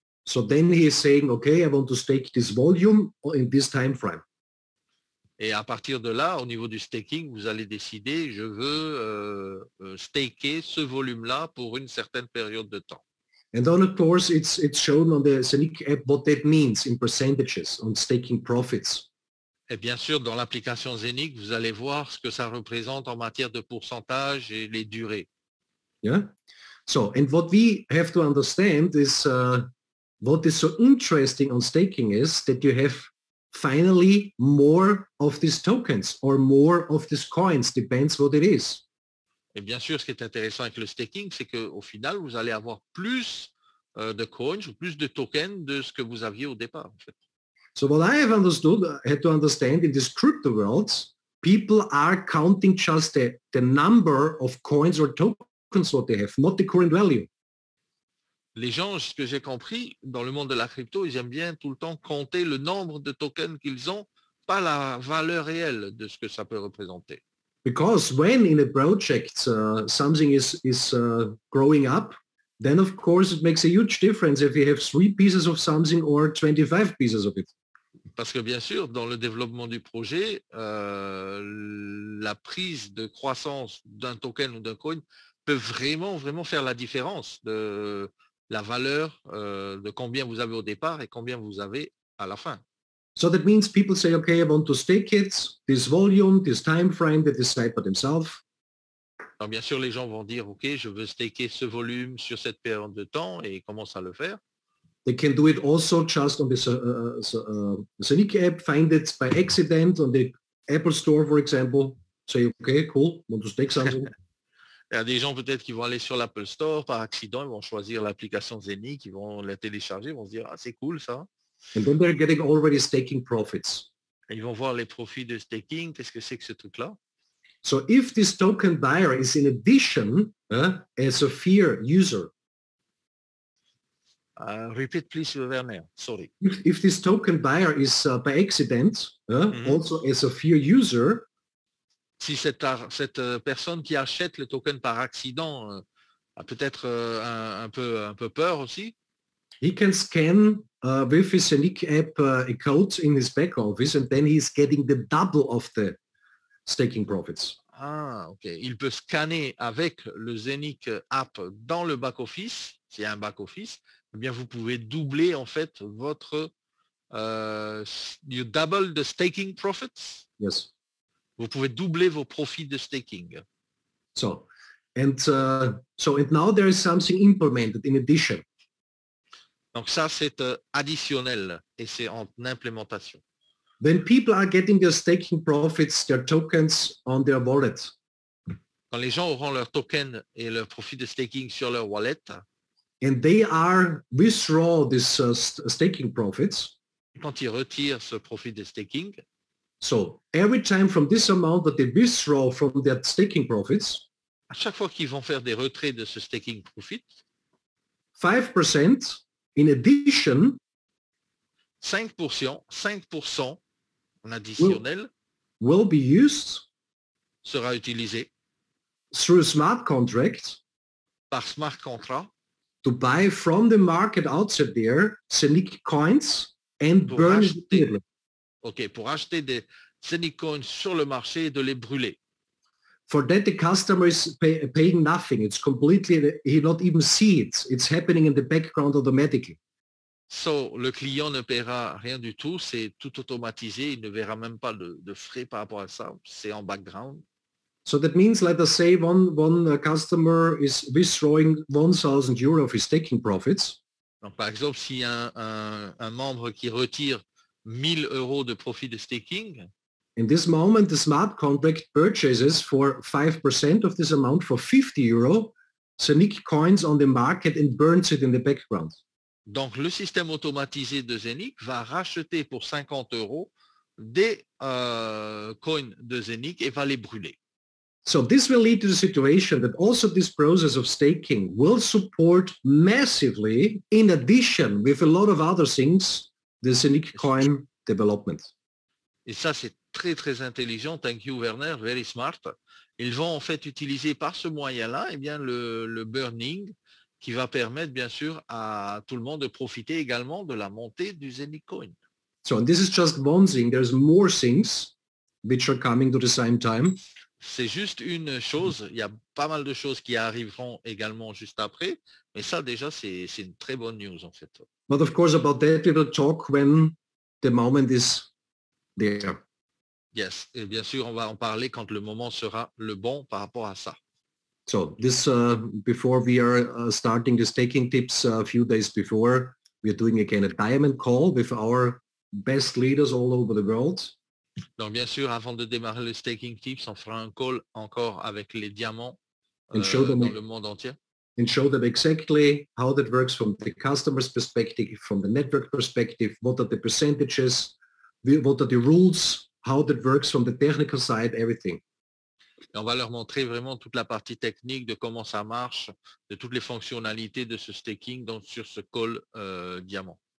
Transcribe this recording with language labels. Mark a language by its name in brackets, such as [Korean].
[English] So then he is saying, okay, I want to stake this volume in this time frame. [French] Et à partir de là, au niveau du staking, vous allez décider, je veux staker ce volume-là pour une certaine période de temps. [English] And then, of course, it's shown on the Zenic app what that means in percentages on staking profits. [French] Et bien sûr, dans l'application Zenic, vous allez voir ce que ça représente en matière de pourcentage et les durées. Yeah. [English] So, and what we have to understand is what is so interesting on staking is that you have finally more of these tokens or more of these coins, depends what it is. [French] Et bien sûr, ce qui est intéressant avec le staking, c'est qu'au final, vous allez avoir plus de coins ou plus de tokens de ce que vous aviez au départ. En fait. [English] So what I have understood, I had to understand in this crypto world, people are counting just the number of coins or tokens what they have, not the current value. [French] Les gens, ce que j'ai compris, dans le monde de la crypto, ils aiment bien tout le temps compter le nombre de tokens qu'ils ont, pas la valeur réelle de ce que ça peut représenter. [English] Because when in a project something is growing up, then of course it makes a huge difference if you have 3 pieces of something or 25 pieces of it. [French] Parce que bien sûr, dans le développement du projet, la prise de croissance d'un token ou d'un coin peut vraiment faire la différence de la valeur de combien vous avez au départ et combien vous avez à la fin. [English] So that means people say, okay, I want to stake it, this volume, this time frame, they decide by themselves. [French] Alors bien sûr, les gens vont dire, ok, je veux staker ce volume sur cette période de temps et ils commencent à le faire. [English] They can do it also just on this Zenic app, find it by accident on the Apple Store, for example. Say, okay, cool, want to stake something. [French] Il y a des gens peut-être qui vont aller sur l'Apple Store par accident, ils vont choisir l'application Zenic, ils vont la télécharger, ils vont se dire, ah c'est cool ça. [English] And then they're getting already staking profits. [French] Et ils vont voir les profits de staking, qu'est-ce que c'est que ce truc-là. [English] So if this token buyer is in addition as a fear user, Repeat please, Werner, sorry. If this token buyer is by accident also as a fear user, [French] si cette personne qui achète le token par accident a peut-être un peu peur aussi, [English] he can scan with his Zenic app a code in his back office and then he's getting the double of the staking profits. Ah, ok. [French] Il peut scanner avec le Zenic app dans le back-office, s'il y a un back-office, eh bien vous pouvez doubler en fait votre [English] you double the staking profits. Yes. [French] Vous pouvez doubler vos profits de staking. [English] So now there is something implemented in addition. [French] Donc ça c'est additionnel et c'est en implémentation. [English] When people are getting their staking profits, their tokens on their wallet. [French] Quand les gens auront leur token et leur profit de staking sur leur wallet, [English] and they are withdraw this staking profits. [French] Quand ils retirent ce profit de staking, [English] so every time from this amount that they withdraw from their staking profits, [French] à chaque fois qu'ils vont faire des retraits de ce staking profit, [English] 5% in addition, [French] 5% en additionnel [English] will be used [French] sera utilisé [English] through a smart contract [French] par smart contract [English] to buy from the market outside there Zenic coins and burn it immediately. [French] Ok, pour acheter des Zenic coins sur le marché et de les brûler. [English] For that, the customer is paying nothing. It's completely, he not even see it. It's happening in the background automatically. [French] So, le client ne paiera rien du tout, c'est tout automatisé, il ne verra même pas de frais par rapport à ça, c'est en background. [English] So that means, let us say one customer is withdrawing 1,000 euro of his staking profits. [French] Donc, par exemple, s'il y a un membre qui retire 1 000 euros de profit de staking, [English] in this moment, the smart contract purchases for 5% of this amount for 50 euro Zenic coins on the market and burns it in the background. [French] Donc, le système automatisé de Zenic va racheter pour 50 euros des coins de Zenic et va les brûler. [English] So this will lead to the situation that also this process of staking will support massively, in addition with a lot of other things, the Scenic coin development. [French] Et ça, c'est très, très intelligent. [English] Thank you, Werner. Very smart. [French] Ils vont en fait utiliser par ce moyen-là, eh bien, le burning qui va permettre, bien sûr, à tout le monde de profiter également de la montée du Scenic coin. [English] So and this is just one thing. There's more things which are coming to the same time. [French] C'est juste une chose. Il y a pas mal de choses qui arriveront également juste après. Mais ça, déjà, c'est une très bonne news, en fait. [English] But of course, about that, we will talk when the moment is there. Yes. [French] Et bien sûr, on va en parler quand le moment sera le bon par rapport à ça. [English] So this, before we are starting the staking tips a few days before, we are doing again a diamond call with our best leaders all over the world. [French] Donc, bien sûr, avant de démarrer le staking tips, on fera un call encore avec les diamants [English] And show them, [French] dans le monde entier. [English] and show them exactly how that works from the customer's perspective, from the network perspective, what are the percentages, what are the rules, how that works from the technical side, everything. [French] Et on va leur montrer vraiment toute la partie technique de comment ça marche, de toutes les fonctionnalités de ce staking donc sur ce call diamant.